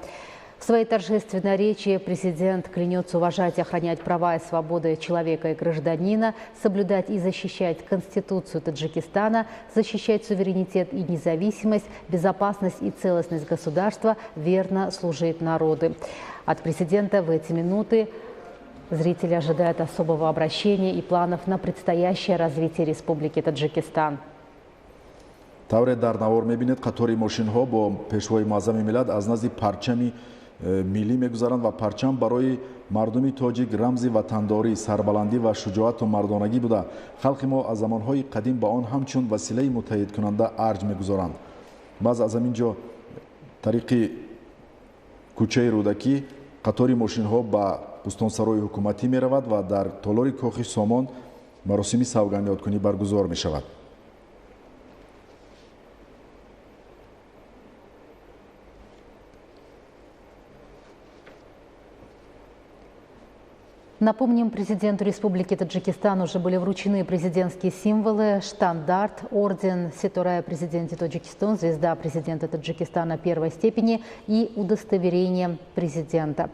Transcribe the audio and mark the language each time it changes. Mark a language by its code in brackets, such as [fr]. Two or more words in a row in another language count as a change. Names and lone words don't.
[ru] В своей торжественной речи президент клянется уважать и охранять права и свободы человека и гражданина, соблюдать и защищать Конституцию Таджикистана, защищать суверенитет и независимость, безопасность и целостность государства, верно служить народу. От президента в эти минуты зрители ожидают особого обращения и планов на предстоящее развитие Республики Таджикистан. [tg] тавре дар навор мебинед қатори мошинҳо бо пешвои муаззами миллат аз назди парчами миллӣ мегузаранд ва парчам барои мардуми тоҷик рамзи ватандорӣ, сарбаландӣ ва шуҷоату мардонагӣ буда халқи мо аз замонҳои қадим ба он ҳамчун василаи муттаҳидкунанда арҷ мегузоранд. баъз аз ҳамин ҷо тариқи кӯчаи рӯдакӣ қатори мошинҳо ба бӯстонсарои ҳукуматӣ меравад ва дар толори кохи Сомон маросими савгандиёткунӣ баргузор мешавад. [ru] Напомним, президенту Республики Таджикистан уже были вручены президентские символы: штандарт, орден Сеторая президента Таджикистана, звезда президента Таджикистана первой степени и удостоверение президента.